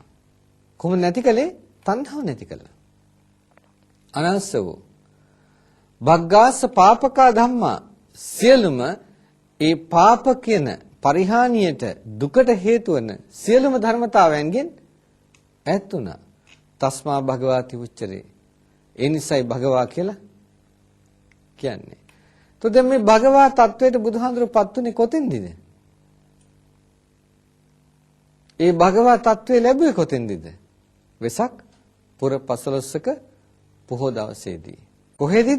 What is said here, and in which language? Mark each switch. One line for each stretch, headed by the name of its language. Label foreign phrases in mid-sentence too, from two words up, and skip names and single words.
Sinhala: කොහොමද නැති කළේ? තණ්හාව නැති කළා.
Pali: අනාසවෝ භග්ගාස පාපකා ධම්මා
Sinhala: සියලුම ඒ පාප කියන පරිහානියට දුකට හේතු වන සියලුම ධර්මතාවයන්ගෙන් ඈත් වුණා.
Pali: තස්මා භගවාති උච්චරේ.
Sinhala: ඒ නිසයි භගවා කියලා කියන්නේ. તો දැන් මේ භගවා තත්වයට බුදුහාඳුරපත් උනේ කොතෙන්දද? ඒ භගවා තත්වය ලැබුවේ කොතෙන්දද? වෙසක් පුර 15ක පොහොය දවසේදී. කොහෙදද?